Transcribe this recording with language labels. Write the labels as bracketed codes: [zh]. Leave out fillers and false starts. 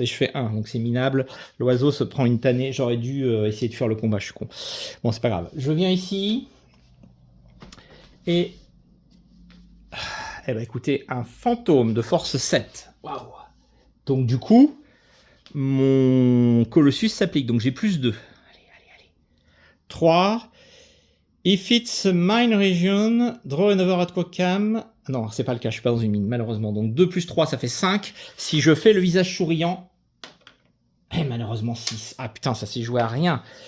[fr] Et je fais 1, donc c'est minable. L'oiseau se prend une tannée. J'aurais dû essayer de faire le combat, je suis con. Bon, c'est pas grave. Je viens ici. Et... Eh ben écoutez, un fantôme de force 7. Waouh. Donc du coup, mon Colossus s'applique. Donc j'ai plus 2. Allez. 3. [en] If it's a mine region, draw another at cam. [fr] Non, c'est pas le cas, je suis pas dans une mine, malheureusement. Donc 2 plus 3, ça fait 5. Si je fais le visage souriant... Eh, malheureusement 6. Ah putain, ça s'est joué à rien.